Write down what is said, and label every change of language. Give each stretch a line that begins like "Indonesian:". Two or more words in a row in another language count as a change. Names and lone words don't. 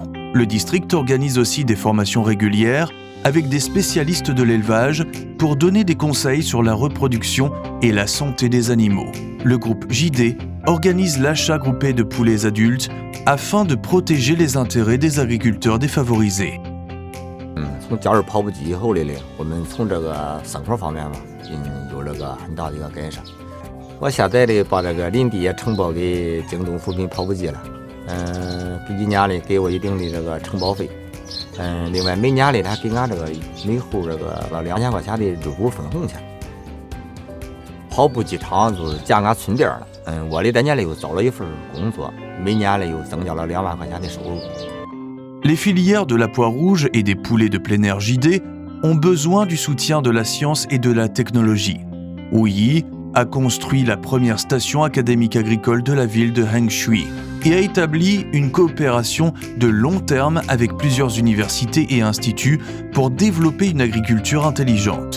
French: Le district organise aussi des formations régulières avec des spécialistes de l'élevage pour donner des conseils sur la reproduction et la santé des animaux. Le groupe JD organise l'achat groupé de poulets adultes afin de protéger les intérêts des agriculteurs défavorisés.
Chinese: 从加入跑步机以后我们从这个生活方面有了个很大的一个改善。我现在把这个林地也承包给京东扶贫跑步机了，这一年给我一定的这个承包费，另外每年他给俺这个每户这个2000块钱的入股分红钱。跑步机场就是建俺村边了，我这年又找了一份工作，每年又增加了2万块钱的收入。
French: Les filières de la poire rouge et des poulets de plein air JD ont besoin du soutien de la science et de la technologie. Wuyi a construit la première station académique agricole de la ville de Hengshui et a établi une coopération de long terme avec plusieurs universités et instituts pour développer une agriculture intelligente.